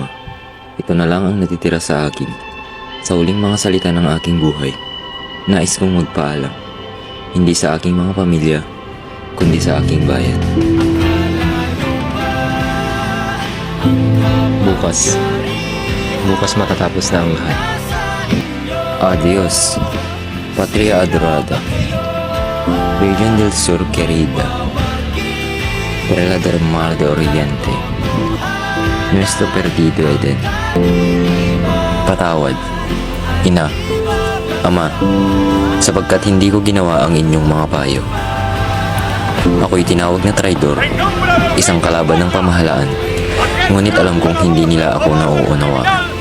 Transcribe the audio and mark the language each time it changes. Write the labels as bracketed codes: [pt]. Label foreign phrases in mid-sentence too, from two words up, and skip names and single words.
[tl] Ito na lang ang natitira sa akin. Sa huling mga salita ng aking buhay, nais kong magpaalam. Hindi sa aking mga pamilya, kundi sa aking bayan. Bukas matatapos na ang lahat. [es] Adios, Patria Adorada. Region del Sur querida. Perla del Mar de Oriente. Nuestro perdido Eden. [tl] Patawad, Ina, Ama, sapagkat hindi ko ginawa ang inyong mga payo. Ako'y tinawag na traidor, isang kalaban ng pamahalaan, ngunit alam kong hindi nila ako nauunawaan.